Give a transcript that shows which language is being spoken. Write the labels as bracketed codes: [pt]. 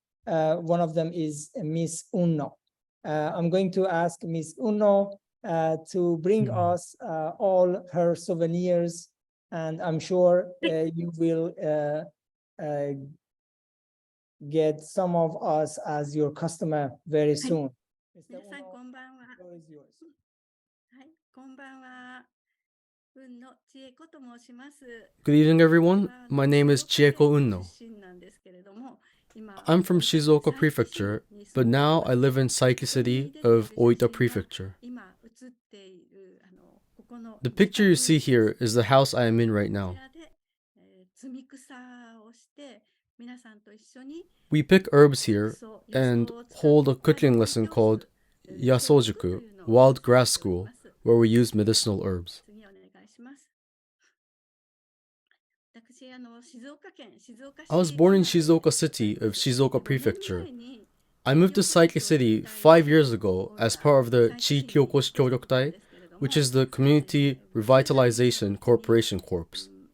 [en] One of them is Miss Unno. I'm going to ask Miss Unno to bring us all her souvenirs, and I'm sure you will get some of us as your customer very soon. [ja] 皆さんこんばんは。 [en] Floor is yours. [ja] はい、こんばんは。運の千恵子と申します。 [en] Good evening, everyone. My name is Chieko Unno. [ja] 出身なんですけれども、今 [en] I'm from Shizuoka Prefecture, but now I live in Saiki City of Oita Prefecture. [ja] 今映っているここの [en] The picture you see here is the house I am in right [ja] こ [en] now. [ja] ちらで摘み草をして皆さんと一緒に [en] We pick herbs here and hold a cooking lesson called Yasojuku, Wild Grass School, where we use medicinal herbs. [ja] 次お願いします。私静岡県静岡市 [en] I was born in Shizuoka City of Shizuoka Prefecture. I moved to Saiki City 5 years ago as part of the Chi-Kyokoshi Kyogyokutai, which is the Community Revitalization Corporation Corps.